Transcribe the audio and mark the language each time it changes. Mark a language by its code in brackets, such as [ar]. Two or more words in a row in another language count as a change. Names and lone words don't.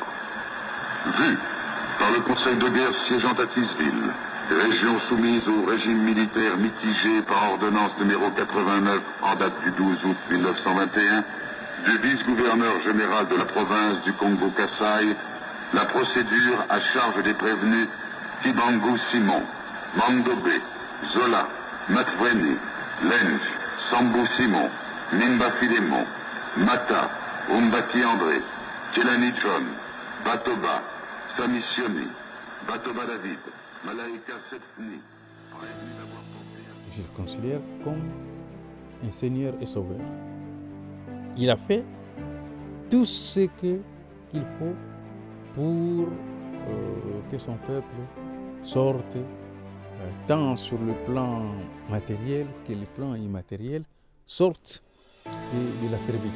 [fr] Vu par le Conseil de guerre siégeant à Tisville, région soumise au régime militaire mitigé par ordonnance numéro 89 en date du 12 août 1921, du vice-gouverneur général de la province du Congo-Kassai, la procédure à charge des prévenus Kibangu Simon, Mandobe, Zola, Matweni, Lenj, Sambou Simon, Nimba Filemon, Mata, Umbati André, Kelani John, Batoba, Samissioni, Batoba David, Malaika Setni. Je le considère comme un Seigneur et Sauveur. Il a fait tout ce qu'il faut pour que son peuple sorte, tant sur le plan matériel que le plan immatériel, sorte de la servitude.